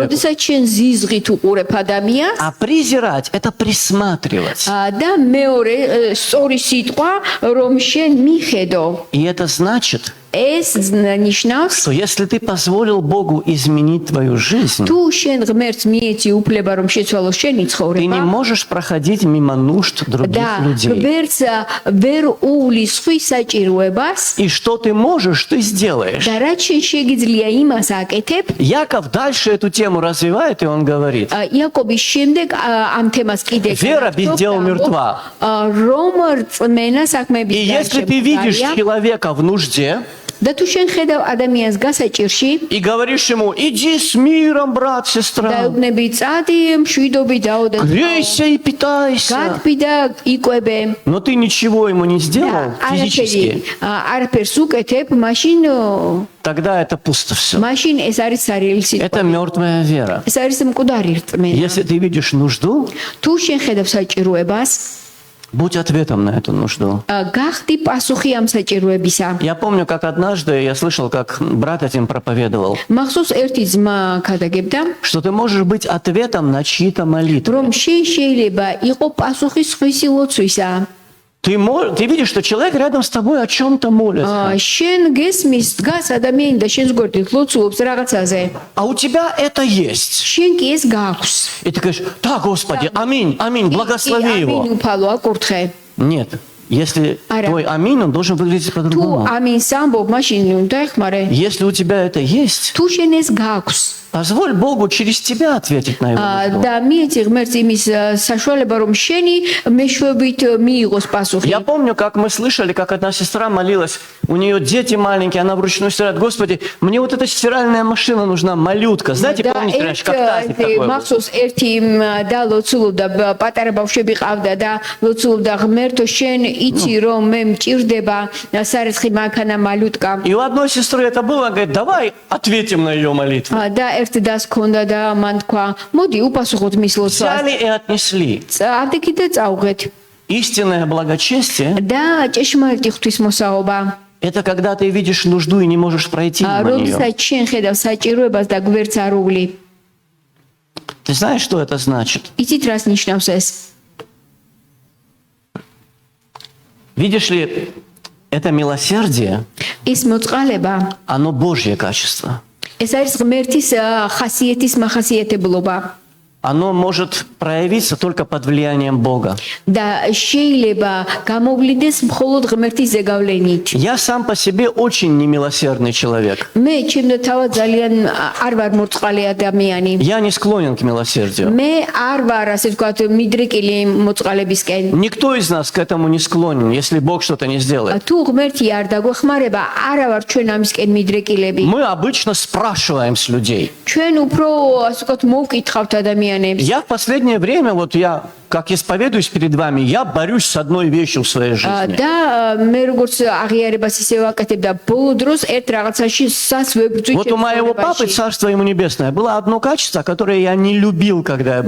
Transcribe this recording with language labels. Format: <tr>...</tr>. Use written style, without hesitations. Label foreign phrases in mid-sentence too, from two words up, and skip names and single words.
<ka>როდესაც შენ ზიზღით უყურებ ადამიანს</ka> <ru>А презирать – это присматривать.</ru> <ka>და მეორე სწორი სიტყვა, რომ შენ მიხედო.</ka> <ru>И это значит,</ru> <ka>ეს ნიშნავს,</ka> <ru>что если ты позволил Богу изменить твою жизнь,</ru> <ka>თუ შენ ღმერთს მიეცი უფლება, რომ შეცვალოს შენი</ka> <ru>ты не</ru> <ka>ცხოვრება</ka> <ru>можешь проходить мимо нужд других</ru> <ka>და</ka> <ru>людей.</ru> <ka>ღმერთს ვერ უვლის ხვის საჭიროებას</ka> <ru>И что ты можешь, ты сделаешь.</ru> <ka>და რაც შენ შეგიძლია იმას აკეთებ.</ka> <ru>Яков дальше эту тему развивает, и он говорит,</ru> <ka>იაკობის შემდეგ ამ თემას კიდე</ka> <ru>Вера без дел мертва.</ru> <ka>რომ რწმენა საქმეების</ka> <ru>и если ты видишь человека в нужде,</ru> <ka>და თუ შენ ხედავ ადამიანს გასაჭირში</ka> <ru>и говоришь ему, иди с миром, брат, сестра,</ru> <ka>დაეუბნები წადი მშვიდობი დაო და</ka> <ru>грейся и питайся.</ru> <ka>გათბი და იკვებე</ka> <ru>Но ты ничего ему не сделал физически,</ru> <ka>არაფერს უკეთებ მაშინ</ka> <ru>тогда это пусто все.</ru> <ka>მაშინ ეს არის სარიელი</ka> <ru>Это</ru> <ka>სიტყვა</ka> <ru>мертвая вера.</ru> <ka>ეს არის მკვდარი რწმენა</ka> <ru>Если ты видишь нужду,</ru> <ka>თუ შენ ხედავ საჭიროებას</ka> <ru>будь ответом на эту нужду.</ru> <ka>გახდი პასუხი ამ საჭიროებისა</ka> <ru>Я помню, как однажды я слышал, как брат этим проповедовал,</ru> <ka>მახსოვს ერთი ძმა ქადაგებდა</ka> <ru>что ты можешь быть ответом на чьи-то молитвы.</ru> <ka>რომ შენ შეიძლება იყო პასუხი სხვისი ლოცვისა</ka> <ru>Ты видишь, что человек рядом с тобой о чем-то молится,</ru> <ka>შენ გესმის დგას ადამიანი და შენს გვერდით ლოცულობს რაღაცაზე</ka> <ru>а у тебя это есть.</ru> <ka>შენ კი ეს გაქვს</ka> <ru>И ты говоришь, да, Господи, аминь, аминь, благослови</ru> <ka>ამინ</ka> <ru>его.</ru> <ka>უფალო აკურთხე</ka> <ru>Нет, если</ru> <ka>Ара.</ka> <ru>твой аминь, он должен выглядеть</ru> <ka>თუ</ka> <ru>по-другому.</ru> <ka>ამინს ამბობ მაშინ უნდა ეხმარე</ka> <ru>Если у тебя это есть,</ru> <ka>თუ შენ ეს გაქვს</ka> <ru>позволь Богу через тебя ответить на его нужду.</ru> <ka>და მიეცი ღმერთს იმის საშუალება რომ შენი მეშვეობით მიიღოს პასუხი</ka> <ru>Я помню, как мы слышали, как одна сестра молилась, у нее дети маленькие, она вручную стирает. Господи, мне вот эта стиральная машина нужна, малютка. Знаете,</ru> <ka>და</ka> <ru>помните, раньше, как тазик такой был?</ru> <ka>მახსოვს ერთი და ლოცულობდა პატარა ბავშვები ყავდა და ლოცულობდა ღმერთო შენ იცი რომ მე მჭირდება სარესხი მანქანა малютка</ka> <ru>И у одной сестры это было, она говорит, давай ответим на ее молитву.</ru> <ka>და ერთ დას ქონდა და მან თქვა მოდი უპასუხოთ მის ლოცვას</ka> <ru>Взяли и отнесли.</ru> <ka>ადექი და წავღეთ</ka> <ru>Истинное благочестие</ru> <ka>და ჭეშმარიტი ღვთისმოსაობა –</ka> <ru>это когда ты видишь нужду и не можешь пройти мимо нее.</ru> <ka>როდესაც შენ ხედავ საჭიროებას და გვერდს არ უვლი</ka> <ru>Ты знаешь, что это значит?</ru> <ka>იცით რას ნიშნავს ეს</ka> <ru>Видишь ли, это милосердие,</ru> <ka>ის მოწყალება</ka> <ru>оно Божье качество.</ru> <ka>ეს არის ღმერთის ხასიათის მახასიათებლობა</ka> <ru>Оно может проявиться только под влиянием Бога.</ru> <ka>და შეიძლება გამოვლინდეს მხოლოდ ღმერთის ზეგავლენით.</ka> <ru>Я сам по себе очень немилосердный человек.</ru> <ka>მე ჩემდა თავად ძალიან არ ვარ მოწყალე ადამიანი.</ka> <ru>Я не склонен к милосердию.</ru> <ka>მე არ ვარ ასე ვთქვათ მიდრეკილი მოწყალებისკენ.</ka> <ru>Никто из нас к этому не склонен, если Бог что-то не сделает.</ru> <ka>თუ ღმერთი არ დაგვეხმარება, არა ვარ ჩვენ ამისკენ მიდრეკილები.</ka> <ru>Мы обычно спрашиваем с людей.</ru> <ka>ჩვენ უფრო ასე ვთქვათ მოვკითხავთ ადამიანებს.</ka> <ru>Я в последнее время, вот я, как исповедуюсь перед вами, я борюсь с одной вещью в своей жизни.</ru> <ka>და მე როგორც აღიარებას ისე ვაკეთებ და ბოლო დროს ერთ რაღაცაში სას ვებრძვი</ka> <ru>Вот у моего папы, царство ему небесное, было одно качество, которое я не любил, когда я был</ru>